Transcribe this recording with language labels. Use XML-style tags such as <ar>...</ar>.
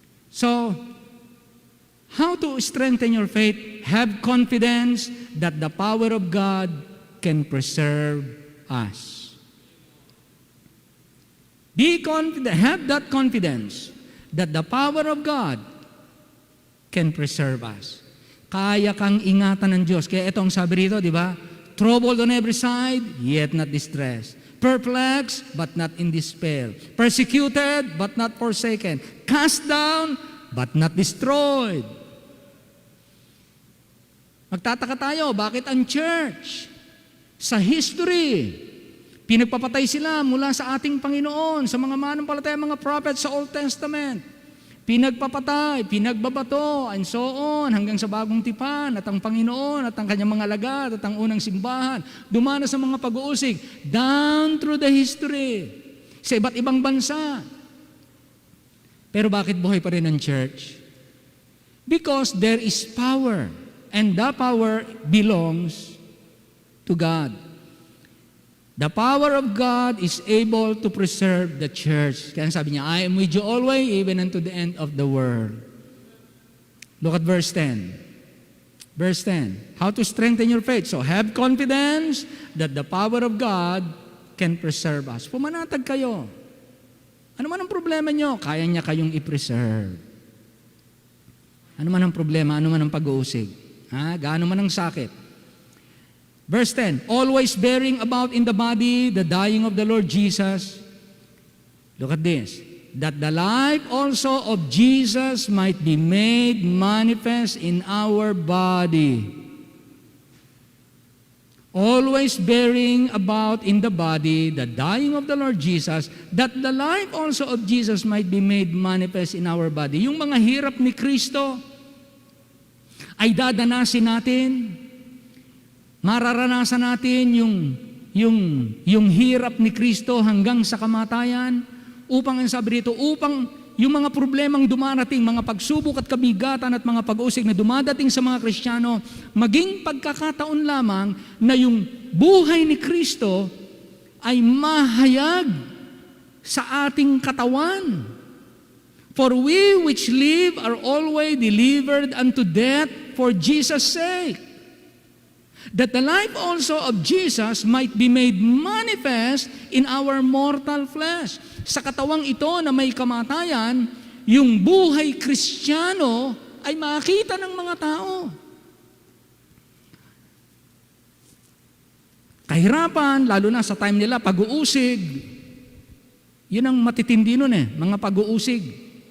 <en>So, how to strengthen your faith? Have confidence that the power of God can preserve us. Be confident, have that confidence that the power of God can preserve us.</en> <tl>Kaya kang ingatan ng Diyos. Kaya ito ang sabi rito, di ba?</tl> <en>Troubled on every side, yet not distressed. Perplexed, but not in despair. Persecuted, but not forsaken. Cast down, but not destroyed.</en> <tl>Magtataka tayo, bakit ang church sa history, pinagpapatay sila mula sa ating Panginoon, sa mga manampalataya, mga prophets sa Old Testament. Pinagpapatay, pinagbabato, and so on, hanggang sa bagong tipan, at ang Panginoon, at ang kanyang mga alagad, at ang unang simbahan, dumana sa mga pag-uusig,</tl> <en>down through the history,</en> <tl>sa iba't ibang bansa. Pero bakit buhay pa rin ang church?</tl> <en>Because there is power, and the power belongs to God. The power of God is able to preserve the church.</en> <tl>Kaya sabi niya,</tl> <en>I am with you always, even unto the end of the world. Look at verse 10. Verse 10. How to strengthen your faith. So have confidence that the power of God can preserve us.</en> <tl>Pumanatag kayo. Ano man ang problema nyo, kaya niya kayong i-preserve. Ano man ang problema, ano man ang pag-uusig. Gaano man ang sakit.</tl> <en>Verse 10, always bearing about in the body the dying of the Lord Jesus. Look at this. that the life also of Jesus might be made manifest in our body. Always bearing about in the body the dying of the Lord Jesus, that the life also of Jesus might be made manifest in our body.</en> <tl>Yung mga hirap ni Kristo ay dadanasin natin. Mararanasan natin yung hirap ni Kristo hanggang sa kamatayan. Upang ang sabi rito, upang yung mga problemang dumarating, mga pagsubok at kabigatan at mga pag-uusig na dumadating sa mga Kristiyano, maging pagkakataon lamang na yung buhay ni Kristo ay mahayag sa ating katawan.</tl> <en>For we which live are always delivered unto death for Jesus' sake, that the life also of Jesus might be made manifest in our mortal flesh.</en> <tl>Sa katawang ito na may kamatayan, yung buhay Kristiyano ay makita ng mga tao. Kahirapan, lalo na sa time nila, pag-uusig. Yun ang matitindi nun mga pag-uusig.</tl>